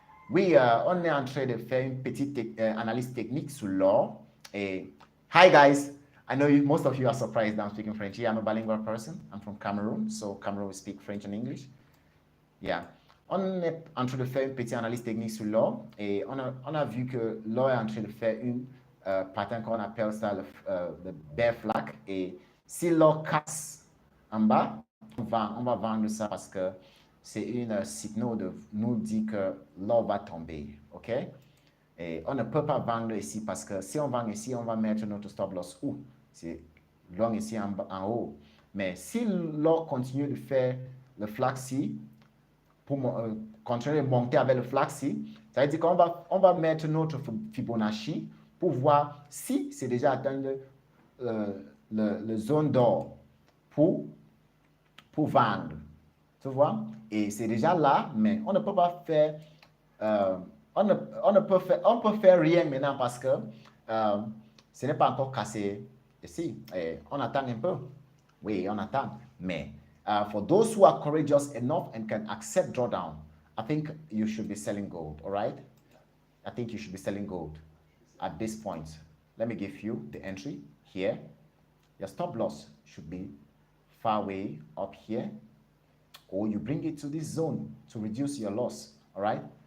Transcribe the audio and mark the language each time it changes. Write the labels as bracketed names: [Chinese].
[French] Oui, on est en train de faire une petite analyse technique sur l'or. [English] Hi guys, I know most of you are surprised that I'm speaking French. Yeah, I'm a bilingual person. I'm from Cameroon, so Cameroon we speak French and English. Yeah. [French] On est en train de faire une petite analyse technique sur l'or et on a vu que l'or est en train de faire une pattern qu'on appelle ça le bear flag. Et si l'or casse en bas, on va vendre ça parce que c'est une signal de nous dire que l'or va tomber, ok? Et on ne peut pas vendre ici parce que si on vend ici, on va mettre notre stop loss où? C'est long ici en haut. Mais si l'or continue de faire le flag-ci, pour continuer de monter avec le flag-ci, ça veut dire qu'on va mettre notre Fibonacci pour voir si c'est déjà atteint le zone d'or pour vendre. Tu vois? Et c'est déjà là, mais on ne peut pas faire, on peut faire rien maintenant parce que ce n'est pas encore cassé ici. Et on attend un peu. Oui, on attend. Mais [English] for those who are courageous enough and can accept drawdown, I think you should be selling gold, all right? I think you should be selling gold at this point. Let me give you the entry here. Your stop loss should be far away up here, or you bring it to this zone to reduce your loss, all right?